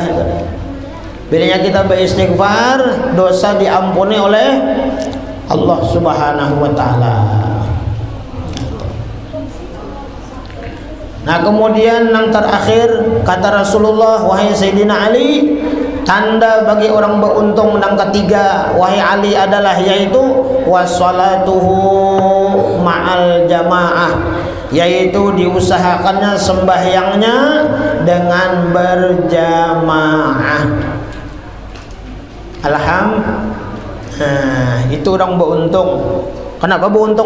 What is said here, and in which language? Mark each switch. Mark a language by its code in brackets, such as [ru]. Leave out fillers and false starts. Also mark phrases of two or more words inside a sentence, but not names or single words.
[id] Bilanya kita beristighfar, dosa diampuni oleh Allah [ar] سبحانه وتعالى. [id] Nah, kemudian yang terakhir kata Rasulullah, wahai Sayyidina Ali, tanda bagi orang beruntung yang ketiga, wahai Ali, adalah yaitu [ar] وصلاته مع الجماعة, [id] yaitu diusahakannya sembahyangnya dengan berjamaah. Itu orang beruntung. Kenapa beruntung?